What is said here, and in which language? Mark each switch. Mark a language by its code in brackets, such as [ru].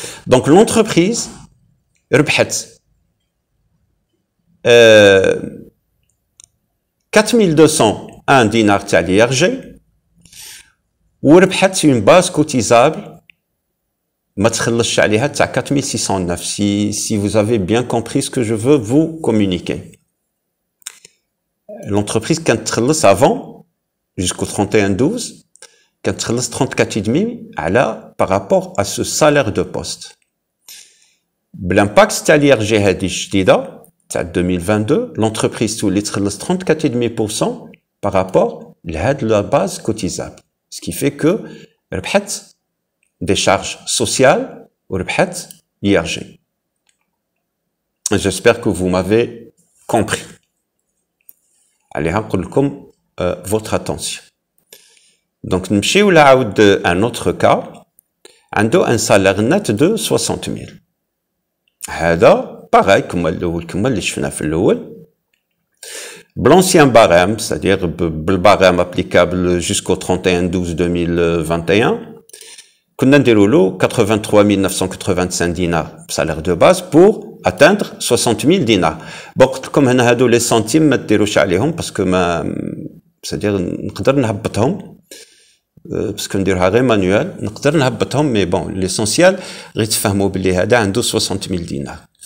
[fr] Donc l'entreprise [ar] ربحت [fr] 4201 dinars [ar] تاع [fr] l'IRG [ar] وربحت [fr] une base cotisable [ar] ما تخلصش عليها تاع [fr] 4609 si vous avez bien compris ce que je veux vous communiquer. L'entreprise [ar] كانت تخلص [fr] avant jusqu'au 31/12 كانت تخلص 34,5 على par rapport à ce salaire de poste. [ar] بالامباكت تاع [fr] l'IRG [ar] هذه الجديده تاع 2022 [fr] l'entreprise [ar] تولي تخلص [fr] 34,5% par rapport [ar] لهاد [fr] la base cotisable. Ce qui fait que [ar] ربحت [fr] des charges sociales ou ربحت l'IRG. J'espère que vous m'avez compris. Allez, [ar] نقول لكم [fr] votre attention. [ar] Donc نمشيو لعاود [fr] un autre cas [ar] عنده [fr] un salaire net de 60,000. [ar] هذا [fr] pareil [ar] كما الاول كما اللي شفنا في الاول. [fr] L'ancien barème, c'est-à-dire le barème applicable jusqu'au 31/12/2021, qu'on a déroulé 83 985 dinars salaire de base pour atteindre 60 000 dinars. Bon, comme on a les centimes, [ar] ما تديروش عليهم [fr] parce que c'est-à-dire [ar] نقدر نهبطهم [fr] parce que [ar] نديرها غير [fr] manuel نقدر نهبطهم mais bon l'essentiel [ar] غير تفهموا بلي هذا عنده [fr] 60 000 dinars.